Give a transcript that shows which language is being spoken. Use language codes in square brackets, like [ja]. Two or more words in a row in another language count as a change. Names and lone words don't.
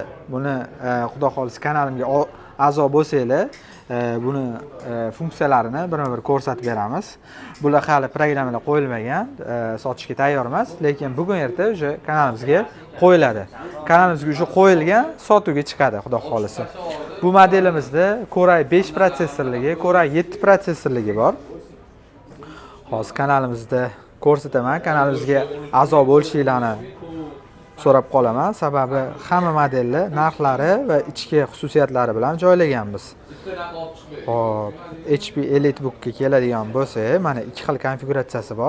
[uz] Buni xudo xolisa kanalimga a'zo bo'lsanglar, buni funksiyalarini birma-bir ko'rsatib beramiz. Bular hali programmalar qo'yilmagan, sotishga tayyor emas, lekin bugun erta o'sha kanalimizga qo'yiladi. Kanalimizga o'sha qo'yilgan, sotuvga chiqadi, xudo xolisa. Bu modelimizda Core i5 protsessorligi, Core i7 protsessorligi bor. Hozir kanalimizda ko'rsataman, kanalimizga a'zo bo'lishinglarni so'rab qolaman, sababi hamma modellar narxlari va ichki xususiyatlari bilan joylaganmiz. Hop, HP EliteBook ga keladigan bo'lsa, mana ikki xil konfiguratsiyasi bor.